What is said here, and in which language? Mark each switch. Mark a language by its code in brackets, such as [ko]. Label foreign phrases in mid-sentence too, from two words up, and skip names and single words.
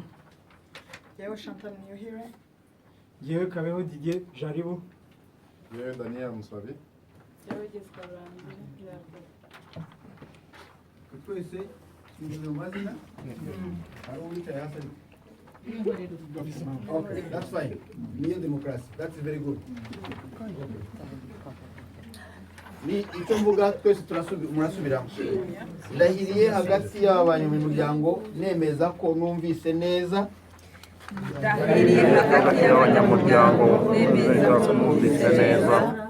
[rn] Jewe Chantal Niyuhire. Jewe Kabeho Didier Jaribu. Jewe Daniel Musabi. Jewe Jessica Rurangire. Twese turi mu mazina. Hari uwicaye hasi. [en] Okay, that's fine. New democracy. That's very good. [rn] Ni icyo mvuga twese murasubiramo. Ndahiriye hagati y'abanyamuryango nemeza ko numvise neza. Ndahiriye hagati y'abanyamuryango nemeza ko numvise neza.